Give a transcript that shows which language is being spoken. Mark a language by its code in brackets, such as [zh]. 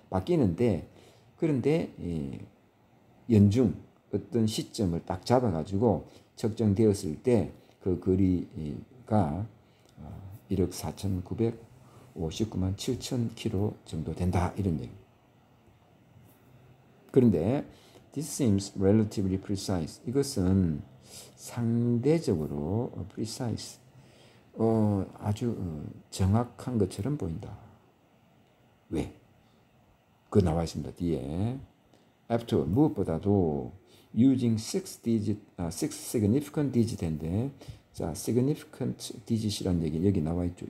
[ko] 바뀌는데 그런데 연중 어떤 시점을 딱 잡아가지고 측정되었을 때 그 거리가 1억 4,959만 7천 킬로 정도 된다 이런 얘기입니다. 그런데 [en] this seems relatively precise. [ko] 이것은 상대적으로 precise, 아주 정확한 것처럼 보인다. 왜? 그 나와 있습니다. 뒤에. after 무엇보다도 [en] using six significant digit [ko] 인데 자 significant digit이라는 얘기 여기 나와 있죠.